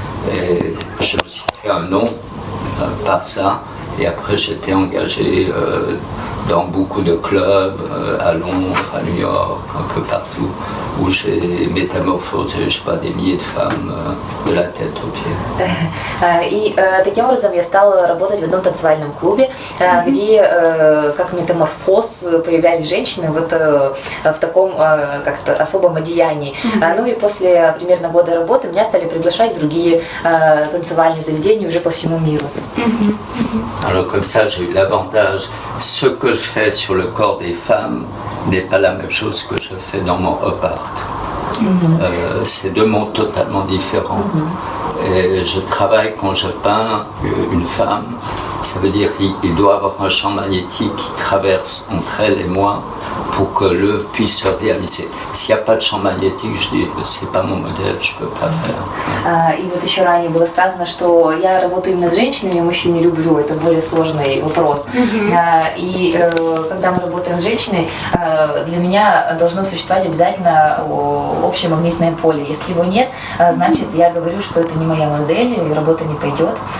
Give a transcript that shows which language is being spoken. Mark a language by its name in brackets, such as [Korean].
[French] Et je me suis fait un nom par ça. Et après j'étais engagé dans beaucoup de clubs, à Londres, à New York, un peu partout, où j'ai métamorphosé, je sais pas, des milliers de femmes de la tête aux pieds. [Russian] И таким образом я стала работать в одном танцевальном клубе, где как метаморфоз появлялись женщины вот в таком как-то особом одеянии. Ну и после примерно года работы меня стали приглашать в другие танцевальные заведения уже по всему миру. [French] Alors comme ça, j'ai eu l'avantage, ce que je fais sur le corps des femmes n'est pas la même chose que je fais dans mon op art. C'est deux mondes totalement différents. Et je travaille quand je peins une femme, ça veut dire qu'il doit avoir un champ magnétique qui traverse entre elle et moi pour que l'œuvre puisse se réaliser. S'il n'y a pas de champ magnétique, je dis c'est pas mon modèle, je peux pas faire. [Russian] И вот еще ранее было сказано, что я работаю именно с женщинами, мужчин не люблю, это более сложный вопрос. И когда мы работаем с женщиной, для меня должно существовать обязательно общее магнитное поле. Если его нет, значит я говорю, что это не моя модель, и работа не пойдет.